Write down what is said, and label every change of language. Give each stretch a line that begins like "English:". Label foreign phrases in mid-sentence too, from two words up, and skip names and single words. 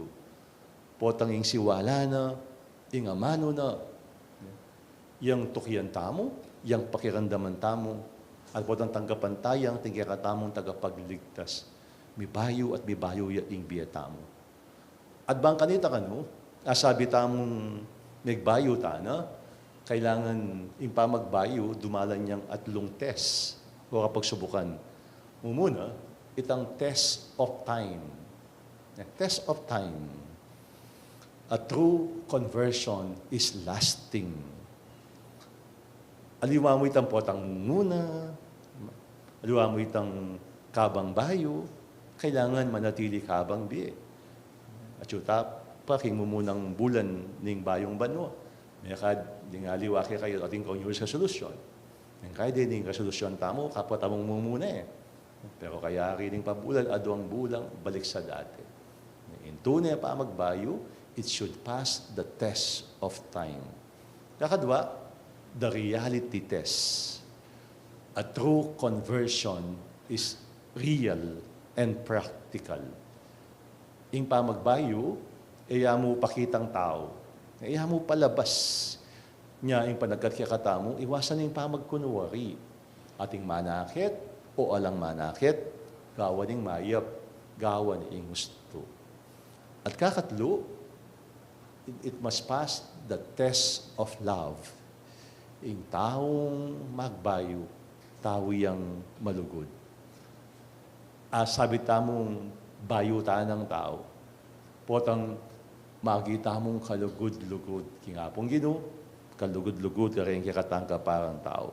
Pampanga: Potang ing siwala na, ing amano na, yang tukyan tamo, yang pakiramdaman tamo, at potang tanggapan tayo, ang tingkaya katamong tagapagligtas. Mibayo at mibayo ya ing biyatamo. At bang kanita kano, asabi tamong nagbayo ta na, kailangan ing pamagbayo, dumalan niyang atlong test o kapag subukan. Muna, itang
English: test of time. Test of time. A true conversion is lasting.
Pampanga: Aliwa mo itang potang muna, aliwa mo itang kabang bayo, kailangan manatili kabang biye. At yuta pa, king mumunang bulan ning bayong banwa. May kad, di nga liwaki kayo ating konyos resolution. Ang kaya din ning resolution tamo, kapwa tamong mumuna eh. Pero kaya rin pabulan, aduang bulang,
Filipino: balik sa dati.
Pampanga: In tunay pa magbayo,
English: it should pass the test of time. Kakadwa, the reality test. A true conversion is real and practical.
Pampanga: Ing pamagbayo, iya mo pakitang tao, iya mo palabas niya ing panagkakatamo, iwasan ing pamagkunwari. Ating manakit o alang manakit, gawan ing mayap, gawan ing gusto. At kakatlo,
English: it must pass the test of love.
Pampanga: Ing taong magbayo, tao yang malugod. Sabi tamong bayo ta ng tao, potang makita mong kalugod-lugod. Kingapong Ginoo, kalugod-lugod ka rin kikatangka parang tao.